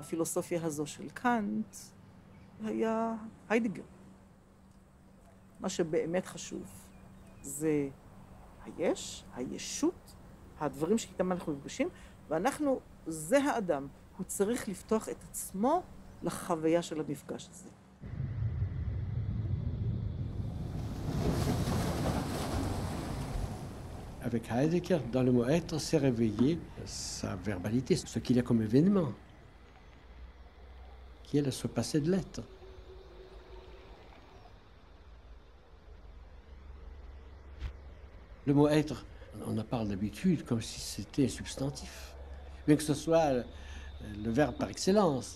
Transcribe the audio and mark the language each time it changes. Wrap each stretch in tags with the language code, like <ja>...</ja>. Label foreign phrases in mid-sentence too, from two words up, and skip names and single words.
<he>הפילוסופיה הזו של קאנט היה היידגר. מה שבאמת חשוב זה היש, הישות, הדברים שאיתם אנחנו מפגשים, ואנחנו, זה האדם, הוא צריך לפתוח את עצמו לחוויה של המפגש הזה.</he> <fr>Avec Heidegger, dans le mot être, s'est réveillé sa verbalité, ce qu'il y a comme événement, qui est ce passé de l'être. Le mot être, on en parle d'habitude comme si c'était un substantif, bien que ce soit le verbe par excellence.</fr>